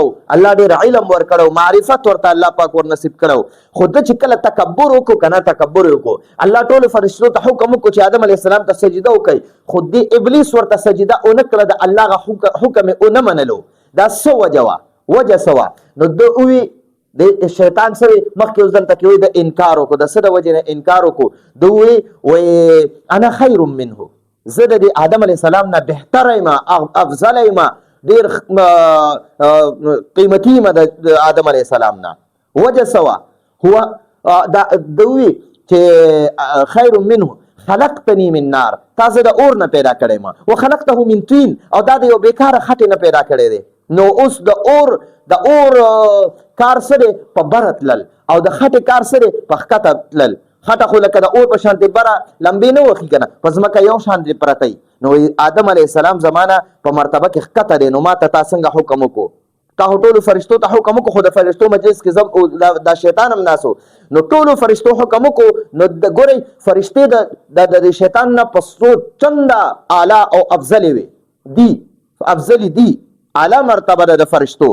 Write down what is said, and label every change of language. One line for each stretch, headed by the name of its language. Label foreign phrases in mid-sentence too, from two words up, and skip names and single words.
Pashto: الله ډیر علم ورکړو معرفت ورته الله پاک ور نصیب کړو خود چې کله تکبر وکړو کنه تکبر وکړو الله ټول فرشتو ته حکم وکړو چې آدم علی السلام ته سجده وکړي خود دی ابلیس ورته سجده اونکړه د الله غ حکم اون منلو دا سو وجه سوا نو دوی د شیطان سره مخکې اوس دلته کې وایي د انکار وکړو د څه د وجې نه انکار وکړو دوی وایي
Arabic: انا خیر منه
Pashto: زه د آدم علیه السلام نه بهتر یم افضل یم ډېر قیمتي یم د آدم علیه السلام نه وجه سوا هو دوی چې
Arabic: خیر منه خلقتنی من نار
Pashto: تاسو د اور نه پیدا کړی ما
Arabic: وخلقته من طین
Pashto: او دا د یو بیکاره خټې نه پیدا کړی دی نو اوس د اور کار سره په بره تلل او د خټې کار سره په ښکته تلل خټه خو لکه د اور په شانتې بره لمبې نه وخي که نه په ځمکه یو شانتې پرتی نو آدم علیه السلام زمانه په مرتبه کې ښکته دی نو ما ته تا څنګه حکم وکړو تا ټولو فرشتو ته حکم وکړو خو د فرشتو مجلس کې دا شیطان هم ناسو نو ټولو فرشتو حکم وکړو نو ګورئ فرشتې د شیطان نه په څو چنده اعلی او افضلې وي افضلې دي اعلی مرتبه د فرشتو